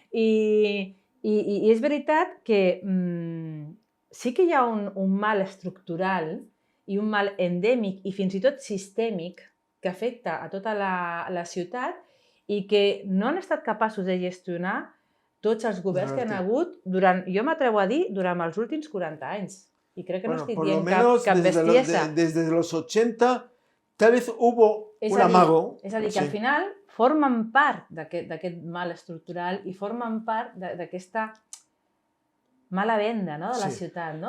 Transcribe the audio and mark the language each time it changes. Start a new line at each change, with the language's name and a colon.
Catalan: I és veritat que sí que hi ha un mal estructural i un mal endèmic i fins i tot sistèmic que afecta a tota la ciutat i que no han estat capaços de gestionar tots els governs que han hagut durant, jo m'atrevo a dir, durant els últims 40 anys. I crec que no estic dient cap bestiesa.
Spanish: Desde los 80 tal vez hubo un amago.
Catalan: És a dir, que al final formen part d'aquest mal estructural i formen part d'aquesta mala venda, ¿no? De la ciutat, ¿no?